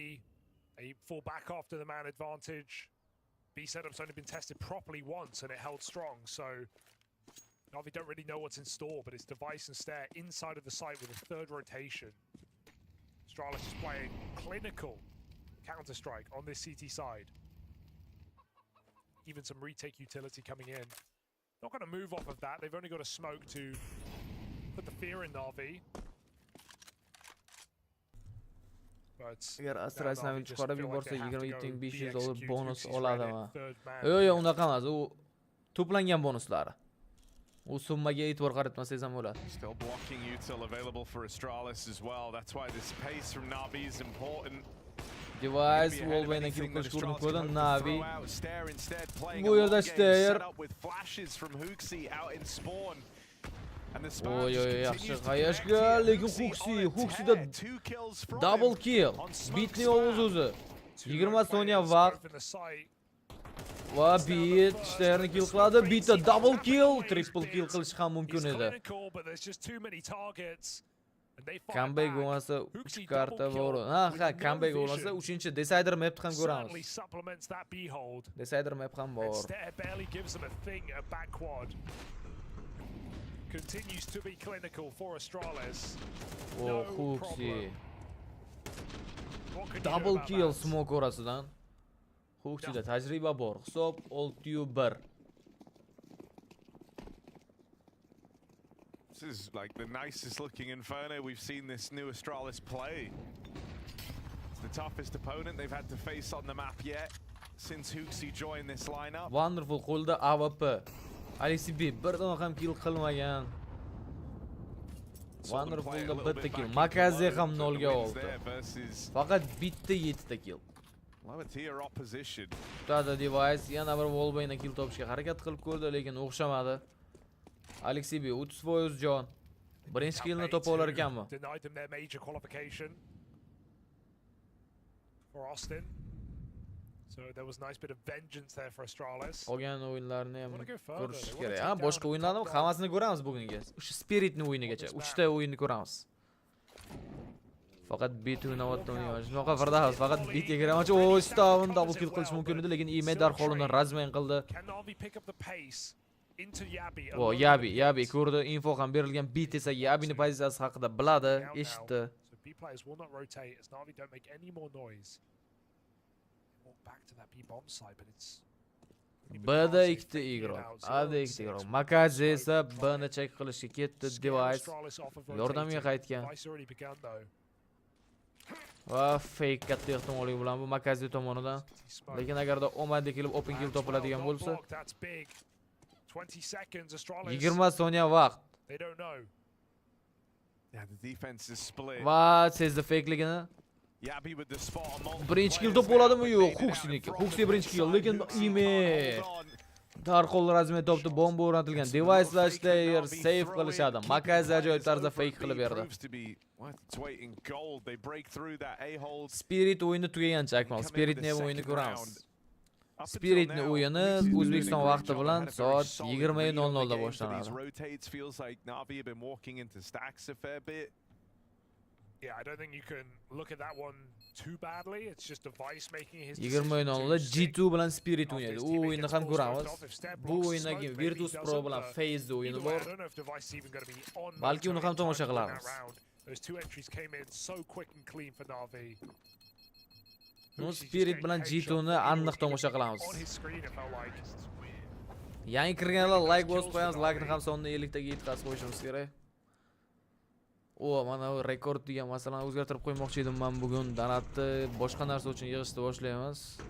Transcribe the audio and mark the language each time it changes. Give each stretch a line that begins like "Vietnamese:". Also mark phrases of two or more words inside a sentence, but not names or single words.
English: They fall back after the man advantage. B setup's only been tested properly once and it held strong, so Na'Vi don't really know what's in store, but it's Device and Stare inside of the site with a third rotation. Astralis is playing clinical Counter-Strike on this CT side. Even some retake utility coming in. Not going to move off of that. They've only got a smoke to put the fear in Na'Vi.
Uzbek: Agar Astralni chiqarib yuborsa $27,500 bonus oladimi? Yo'q, unaqa emas. U to'plangan bonuslari. U summaga e'tibor qaratmasangiz ham bo'ladi.
English: Still blocking util available for Astralis as well. That's why this pace from Na'Vi is important.
Uzbek: Device wallbaydan kill qilish urinib ko'rdi. Na'Vi bu yerda Stair. Oy, yaxshi qayashga, lekin Huxsida
English: double kill.
Uzbek: Bitni o'zi. 20 soniya vaqt. Va Bit Stairni kill qiladi. Bitda
English: double kill, triple kill
Uzbek: qilish ham mumkin edi. Comeback bo'lmasa 3 karta bor. Ha, comeback bo'lmasa 3-chi
English: Decider mapni
Uzbek: ham ko'ramiz.
English: Decider map
Uzbek: ham bor.
English: Continues to be clinical for Astralis.
Uzbek: Oh, Huxi.
English: Double kill
Uzbek: smoke orasidan. Huxida tajriba bor. Hisob 6-1.
English: This is like the nicest looking Inferno we've seen this new Astralis play. It's the toughest opponent they've had to face on the map yet since Huxi joined this lineup.
Uzbek: Wonderful qo'lda AWP. Alexi B birdan ham kill qilmagan. Wonderfulda bitta kill. Makaze ham 0 ga oldi. Faqat bitta 7 ta kill.
English: Lower tier opposition.
Uzbek: Tada Device yana bir wallbayna kill topishga harakat qilib ko'rdi, lekin o'xshamadi. Alexi B 30% jon. Birinchi killni topa olar ekanmi?
English: Denied them their major qualification for Austin. So there was a nice bit of vengeance there for Astralis.
Uzbek: Qolgan o'yinlarni ham ko'rish kerak. Ha, boshqa o'yinlarni hammasini ko'ramiz bugunga. O'sha Spiritni o'yinigacha 3 ta o'yinni ko'ramiz. Faqat B2 navbatda o'ynaymiz. Shunaqa Firdaus faqat B2 ga kiramoqchi. O, Stavn
English: double kill
Uzbek: qilish mumkin edi, lekin Ime darhol uni razmen qildi. O, Yabi ko'rdi. Info ham berilgan. B esa Yabining pozitsiyasi haqida biladi, eshitdi.
English: B players will not rotate as Na'Vi don't make any more noise. Back to that B bomb side, but it's
Uzbek: B'da ikkita igroq, A'da ikkita igroq. Makaze esa B'ni check qilishga ketdi. Device yordamga qaytgan. Va fake katta ehtimollik bilan bu Makaze tomonidan. Lekin agarda omadli kelib
English: open kill
Uzbek: topiladigan bo'lsa, 20 soniya vaqt.
English: Yeah, the defense is split.
Uzbek: Va sezdi fakeligini. Birinchi kill top bo'ladimi yo'q? Huxsiniki. Huxsi birinchi kill, lekin Ime darhol razmen topdi, bomba o'rnatilgan. Device va Stair save qilishadi. Makaze ajoyib tarzda fake qilib berdi. Spirit o'yini tugagancha Akmal. Spiritni ham o'yini ko'ramiz. Spiritni o'yini O'zbekiston vaqti bilan soat 20:00 da boshlanadi.
English: Yeah, I don't think you can look at that one too badly. It's just Device making his
Uzbek: 20:00 da G2 bilan Spirit o'ynaydi. U o'yinni ham ko'ramiz. Bu o'yindan keyin Virtus Pro bilan Phase o'yini bor. Balki uni ham tomosha qilamiz.
English: Those two entries came in so quick and clean for Na'Vi.
Uzbek: No Spirit bilan G2 ni aniq tomosha qilamiz. Yangi kirganlar like bosib qo'yamiz. Like ni ham sonni 50 taga yetkazib qo'yishimiz kerak. O, mana bu rekord degan masalani o'zgartirib qo'ymoqchi edim men bugun. Donatni boshqa narsa uchun yig'ishni boshlaymiz.